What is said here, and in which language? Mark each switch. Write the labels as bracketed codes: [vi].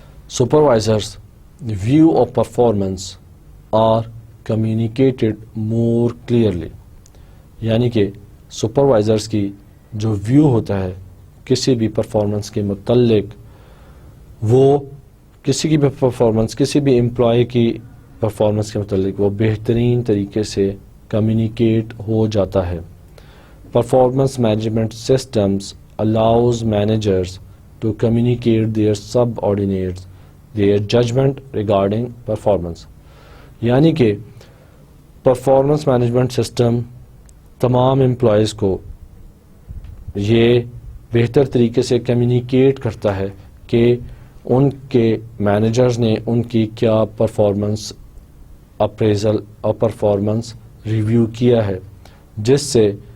[en] supervisors view of performance are communicated more clearly, [ur] یعنی کہ supervisors کی جو ویو ہوتا ہے کسی بھی پرفارمنس کے متعلق، وہ کسی کی بھی پرفارمنس، کسی بھی امپلائی کی پرفارمنس کے متعلق وہ بہترین طریقے سے کمیونیکیٹ ہو جاتا ہے. [en] Performance management systems allows managers to communicate their subordinates their judgment regarding performance. [ur] یعنی کہ پرفارمنس مینجمنٹ سسٹم تمام امپلائیز کو یہ بہتر طریقے سے کمیونیکیٹ کرتا ہے کہ ان کے مینیجرز نے ان کی کیا پرفارمنس اپریزل اور پرفارمنس ریویو کیا ہے، جس سے